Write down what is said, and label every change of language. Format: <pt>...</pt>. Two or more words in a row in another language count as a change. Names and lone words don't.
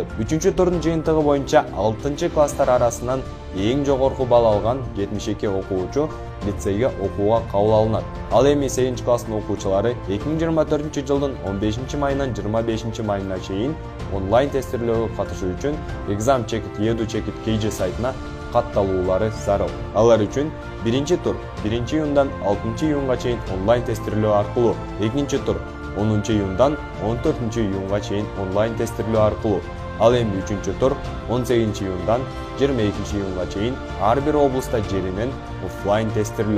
<ky>3-чү турдун жыйынтыгы боюнча 6 класстар арасынан эң жогорку балл алган 72 окуучу лицейге окууга кабыл алынат. Ал эми 8 класстын окуучулары 2024 жылдын 15 майынан 25 майына чейин онлайн тестирлөөгө катышуу үчүн exam check-it edu check-it KG сайтына катталуулары зарыл. Алар үчүн биринчи тур 1 июндан 6 июнга чейин онлайн тестирлөө аркылуу, экинчи тур 10 июндан 14 июнга чейин онлайн тестирлөө аркылуу. Ал эми 3-чү тур 18 июндан 22 июнга чейин ар бир облуста жеринен офлайн тестирлөө.</ky>